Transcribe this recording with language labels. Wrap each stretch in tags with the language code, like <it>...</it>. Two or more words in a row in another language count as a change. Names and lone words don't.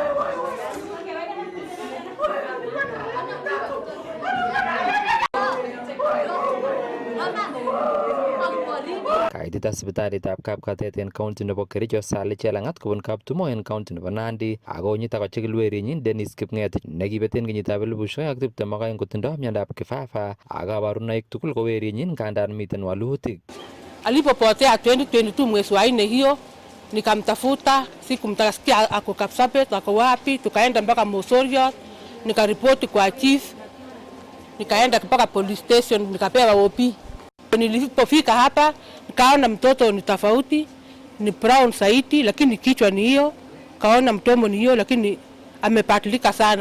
<kln>Kaitit sipitalitab Kapkatet en county nebo Kericho Sally Chelangat kobun kaptumo en county nebo Nandi ako nyita kochikil werinyin Dennis Kipngetich nekibeten kenyitab 2022 kotindo miandab kifafa ak kabarunoik tugul ko werinyin kandan miten walutik.</kln> <sw>Alipopotea 2022 mwezi wa 4 hiyo nikamtafuta, sikumtasikia ako Kapsabet, ako wapi, tukaenda mpaka Mosorio, nikaripoti kwa chief, nikaenda mpaka</sw> <en>police station,</en> <sw>nikapewa OP. Nilipofika hapa nikaona mtoto ni tofauti, ni brown saiti lakini kichwa ni hiyo, kaona mtomo ni hiyo lakini amepatilika sana.</sw>